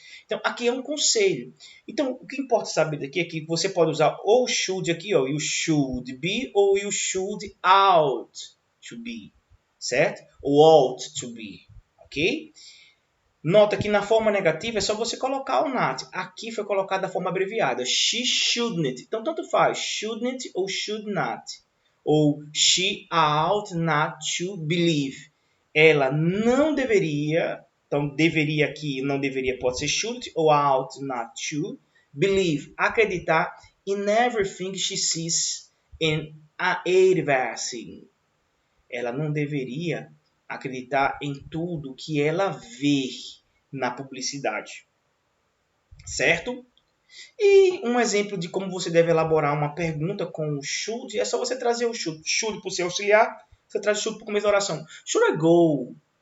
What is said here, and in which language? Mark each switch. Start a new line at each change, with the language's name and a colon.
Portuguese: Então, aqui é um conselho. Então, o que importa saber daqui é que você pode usar ou should aqui, ó, you should be, ou you should ought to be, certo? Ou ought to be, ok? Nota que na forma negativa é só você colocar o not. Aqui foi colocado da forma abreviada.
English: She shouldn't. Então, tanto faz. Shouldn't ou should not. Ou she ought not to believe.
Portuguese: Ela não deveria. Então, deveria aqui, não deveria, pode ser should ou ought not to.
English: Believe, acreditar in everything she sees in advertising.
Portuguese: Ela não deveria acreditar em tudo que ela vê na publicidade, certo? E um exemplo de como você deve elaborar uma pergunta com o should é só você trazer o should. Should para o seu auxiliar, você traz o should para o começo da oração. Should I go?